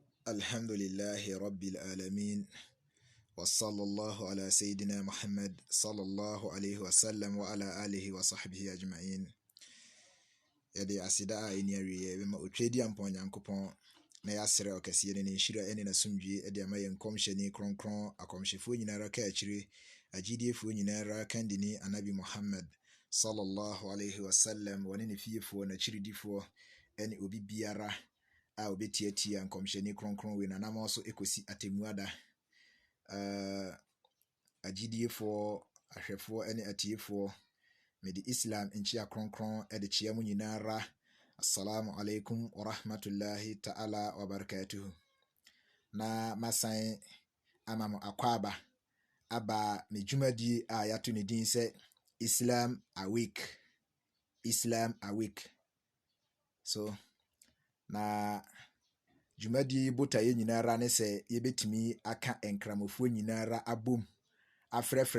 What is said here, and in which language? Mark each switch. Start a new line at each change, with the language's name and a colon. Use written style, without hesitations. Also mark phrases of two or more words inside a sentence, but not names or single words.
Arabic: الحمد لله رب العالمين وصلى الله على سيدنا محمد صلى الله عليه وسلم وعلى آله وصحبه أجمعين.
Akan: Yɛde aseda a ɛni awie bɛma otwadi ampa Onyankopɔn na yɛasrɛ ɔkɛseɛ ne nhyira ɛne n'asomdwie ɛde ama yɛn nkɔmhyɛni kronkron akɔmhyɛfoɔ nyinara ka akyire agyidiefoɔ nyinara kandini Anabi Muhammad
Arabic: صلى الله عليه وسلم
Akan: wɔne ne fiefoɔ n'akyiridifoɔ ɛne obi biara a obetiatia nkɔmhyɛni kronkron we nanam so ekosi atemuada agyidiefoɔ ahwɛfoɔ ɛne atiefoɔ mede Islam nkyia kronkron ɛde kyia mu nyinara.
Arabic: السلام عليكم ورحمة الله تعالى وبركاته.
Akan: Na masan ama mo akwaba aba me dwumadie a yato ne din sɛ Islam Awake. So na dwumadie botaeɛ nyinara ne sɛ yɛbɛtumi aka enkramofoɔ nyinara abom afrɛfrɛ